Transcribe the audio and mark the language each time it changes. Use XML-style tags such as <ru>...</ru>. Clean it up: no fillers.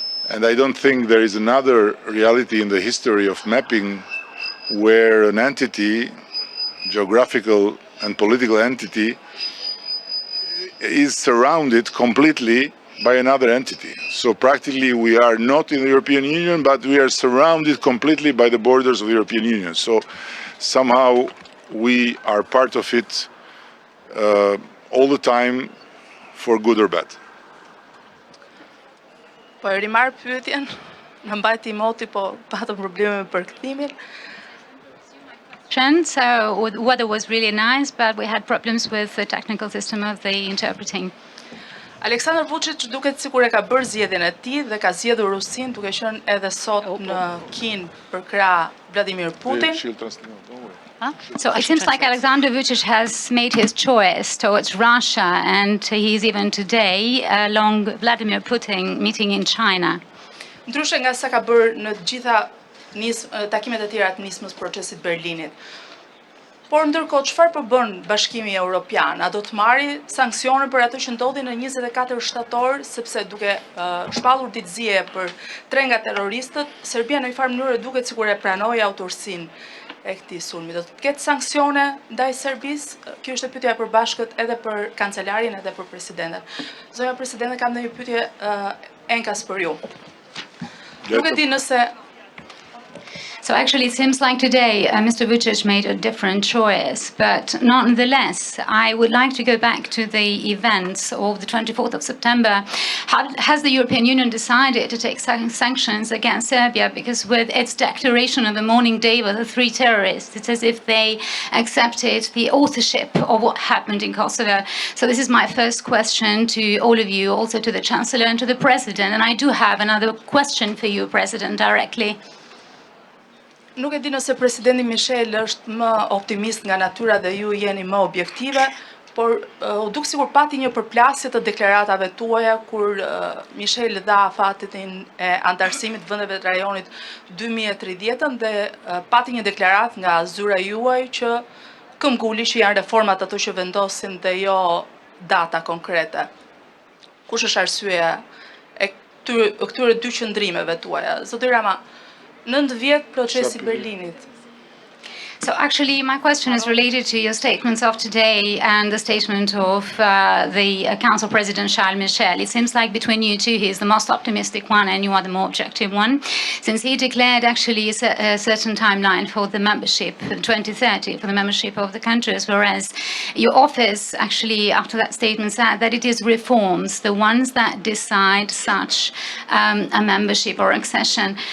<en>And I don't think there is another reality in the history of mapping where an entity, geographical and political entity, is surrounded completely by another entity. So practically we are not in the European Union, but we are surrounded completely by the borders of the European Union. So somehow we are part of it all the time, for good or bad.</en> <sq>Po e rimar pyetjen, në mbajti moti, po patëm probleme me përkthimin.</sq> <en>So the weather was really nice, but we had problems with the technical system of the interpreting.</en> <sq>Aleksandar Vučić duket sikur e ka bërë zgjedhjen e tij dhe ka zgjedhur Rusinë, duke qenë edhe sot në Kinë për krah Vladimir Putin.</sq> <en>So it seems like Alexander Vučić has made his choice towards Russia, and he's even today along Vladimir Putin meeting in China.</en> <sq>Ndryshe nga sa ka bërë në të gjitha takimet e tjera të nismës procesit Berlinit. Por ndërkohë, çfarë po bën Bashkimi Evropian? A do të marrë sanksione për atë që ndodhi në 24 shtator, sepse duke shpallur ditëzie për 3 nga terroristët, Serbia në një farë mënyrë duket sikur e pranoi autorsinë e këtij sulmi. Do të ketë sanksione ndaj Serbisë? Kjo është e pyetja e përbashkët edhe për kancelarin edhe për presidenten. Zonja presidente, kam ndonjë pyetje enkas për ju. Nuk e di nëse</sq> <en>So actually, it seems like today Mr. Vučić made a different choice, but nonetheless, I would like to go back to the events of the 24th of September. Has the European Union decided to take sanctions against Serbia? Because with its declaration of the morning day with the 3 terrorists, it's as if they accepted the authorship of what happened in Kosovo. So this is my first question to all of you, also to the Chancellor and to the President. And I do have another question for you, President, directly.</en> <sq>Nuk e di nëse presidenti Michel është më optimist nga natyra dhe ju jeni më objektive, por u duk sikur pati një përplasje të deklaratave tuaja kur Michel dha afatin e antarësimit vendeve të rajonit 2030 dhe pati një deklarat nga zyra juaj që këmbguli që janë reformat ato që vendosin dhe jo data konkrete. Kush është arsyeja e këtyre 2 qëndrimeve tuaja? Zoti Rama, 9 vjet procesi Berlinit.</sq> <en>So actually, my question is related to your statements of today and the statement of the Council President Charles Michel. It seems like between you two, he is the most optimistic one and you are the more objective one, since he declared actually a certain timeline for the membership, 2030, for the membership of the countries, whereas your office actually, after that statement, said that it is reforms, the ones that decide such a membership or accession.</en>